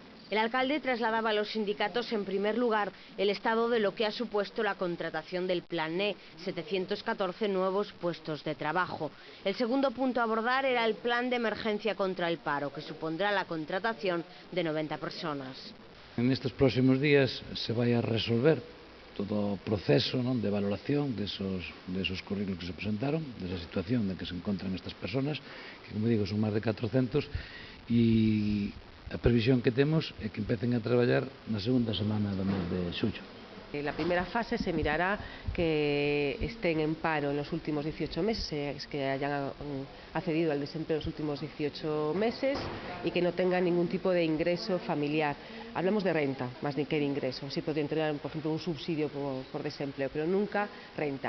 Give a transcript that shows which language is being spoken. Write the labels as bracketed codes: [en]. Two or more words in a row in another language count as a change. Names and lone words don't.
[es] El alcalde trasladaba a los sindicatos, en primer lugar, el estado de lo que ha supuesto la contratación del Plan E, 714 nuevos puestos de trabajo. El segundo punto a abordar era el plan de emergencia contra el paro, que supondrá la contratación de 90 personas. En estos próximos días [gl] se vai a resolver todo o proceso de valoración desos currículos que se presentaron, desa situación en que se encontran estas personas, que, como digo, son máis de 400, e a previsión que temos é que empecen a traballar na segunda semana do mes de xullo. [es] La primera fase se mirará que estén en paro en los últimos 18 meses, que hayan accedido al desempleo en los últimos 18 meses y que no tengan ningún tipo de ingreso familiar. Hablamos de renta más que de ingreso. Sí podrían tener, por ejemplo, un subsidio por desempleo, pero nunca renta.